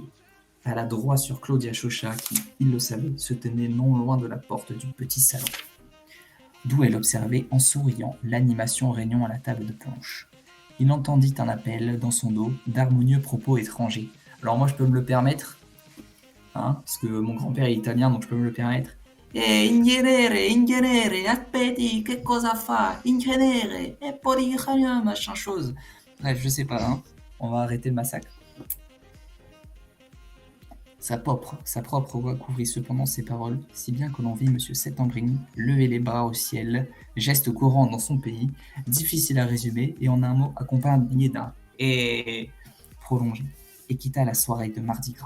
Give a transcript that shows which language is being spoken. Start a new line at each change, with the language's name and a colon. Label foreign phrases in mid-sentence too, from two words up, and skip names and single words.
French: À la droit sur Claudia Chauchat qui, il le savait, se tenait non loin de la porte du petit salon, d'où elle observait en souriant l'animation régnant à la table de punch. Il entendit un appel dans son dos d'harmonieux propos étrangers. Alors moi je peux me le permettre, parce que mon grand-père est italien, donc je peux me le permettre.
Italian: Ingenere, aspetti, che cosa fa? Ingenere, e poi
French: machin chose. Bref, je sais pas, on va arrêter le massacre. Sa propre voix couvrit cependant ses paroles, si bien que l'on vit M. Settembrini lever les bras au ciel, geste courant dans son pays, difficile à résumer, et en un mot accompagné d'un « et » prolongé, et quitta la soirée de Mardi Gras.